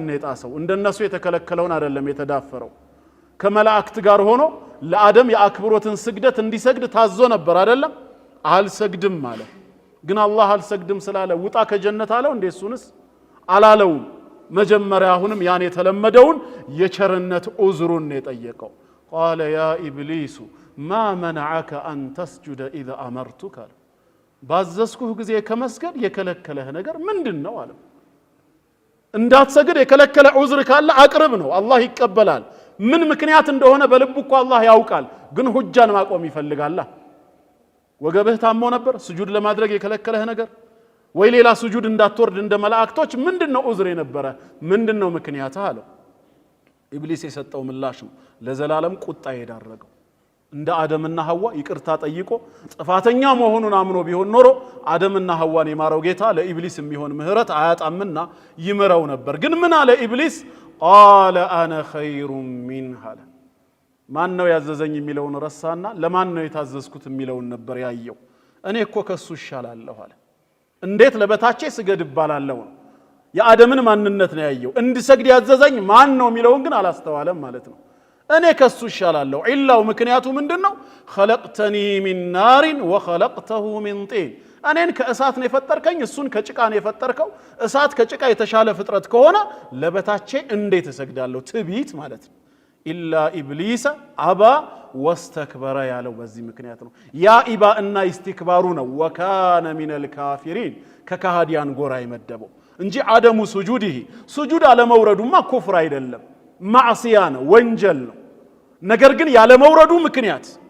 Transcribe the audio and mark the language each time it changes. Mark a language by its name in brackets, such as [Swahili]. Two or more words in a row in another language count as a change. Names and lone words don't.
[Amharic] የጣሰው እንደነሱ የተከለከለውን አይደለም የተዳፈረው ከመላእክት ጋር ሆኖ ለአደም የአክብሮትን ስግደት እንዲሰግድ ታዞ ነበር አይደለም አልሰግድም ማለት ግን አላህ አልሰግድም ስላለ ውጣ ከጀነት አለው እንደሱንስ አላለው መጀመሪያ አሁንም ያን የተለመደውን የቸርነት ዑዝሩን የጠየቀው [Arabic] قال يا ابليس ما منعك ان تسجد اذا امرتك [Amharic] ባዘዝኩህ ጊዜ ከመስገድ የከለከለህ ነገር ምንድነው አለ እንዳትሰግድ የከለከለ ዑዝር ካለ አቅርብ ነው አላህ ይቀበላል ምን ምክንያት እንደሆነ በልቡ እኮ አላህ ያውቃል ግን ሁጃን ማቆም ይፈልጋል ወገብህ ታሞ ነበር ስጁድ ለማድረግ የከለከለህ ነገር ወይ ሌላ ስጁድ እንዳትወርድ እንደ መላእክቶች ምንድነው ዑዝር የነበረ ምንድነው ምክንያትህ አለው ኢብሊስ የሰጠው ምላሽ ነው ለዘላለም ቁጣ ይዳረገው እንደ አደምና ሐዋ ይቅርታ ጠይቆ ጥፋተኛ መሆኑን አምኖ ቢሆን ኖሮ አደምና ሐዋን የማረው ጌታ ለኢብሊስ የሚሆን ምህረት አያጣምና ይመረው ነበር ግን ምን አለ ኢብሊስ [Arabic] قال انا خير منها [Amharic] ማን ነው ያዘዘኝ የሚለውን ረሳና ለማን ነው የታዘዝኩት የሚለውን ነበር ያየው እኔ እኮ ከሱ ይሻላለሁ አለ እንዴት ለበታቼ ስገድ ይባላልው የአደምን ማንነት ነው ያየው እንዲሰግድ ያዘዘኝ ማን ነው የሚለውን ግን አላስተዋለም ማለት ነው እኔ ከሱ ይሻላለሁ ኢላው ምክንያቱ ምንድነው [Arabic] خلقتني من نار وخلقته من طين [Amharic] እኔን ከእሳት ነው የፈጠርከኝ እሱን ከጭቃ ነው የፈጠርከው እሳት ከጭቃ የተሻለ ፍጥረት ከሆነ ለበታቼ እንዴት እሰግዳለሁ ትቢት ማለት ነው [Arabic] إلا إبليس أبى [Amharic] واستكبر ያለው በዚህ ምክንያት ነው ያ ኢባ እና ኢስቲክባሩ ነው [Arabic] وكان من الكافرين [Amharic] ከካሃዲያን ጎራ ይመደበው እንጂ [Arabic] عدم سجوده [Amharic] ሱጁድ አለመውረዱማ ኩፍር አይደለም ማዕሲያ ነው ወንጀል ነው ነገር ግን ያለ መውረዱ ምክንያት